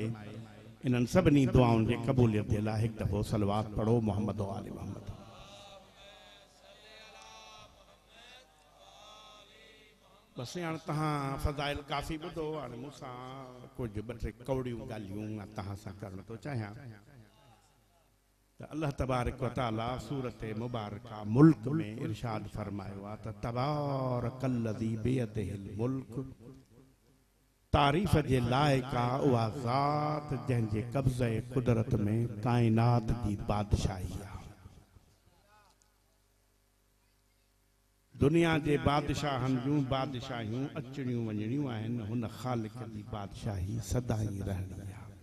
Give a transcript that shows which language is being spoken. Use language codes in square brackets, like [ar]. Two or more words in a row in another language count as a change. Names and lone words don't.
[sd] इन्हनि सभिनी दुआउनि जे क़बूलियत जे लाइ हिकु दफ़ो सलवात पढ़ो [ar] محمد وآل محمد. [sd] बस हाणे तव्हां फ़ज़ाइल काफ़ी ॿुधो। हाणे मूंसां कुझु ॿ टे कौड़ियूं ॻाल्हियूं तव्हां सां करणु थो चाहियां त [ar] الله تبارك وتعالى [sd] सूरत मुबारका मुल्क में इरशाद फरमायो आहे त [ar] تبارك الذي بيده الملك. [sd] तारीफ़ जे लाइक़ आहे उहा ज़ात जंहिंजे कब्ज़े कुदरत में काइनात जी बादशाही आहे। दुनिया जे बादशाहनि जूं बादशाहियूं अचणियूं वञणियूं आहिनि, हुन ख़ालिक़ जी बादशाही सदाई रहणी आहे।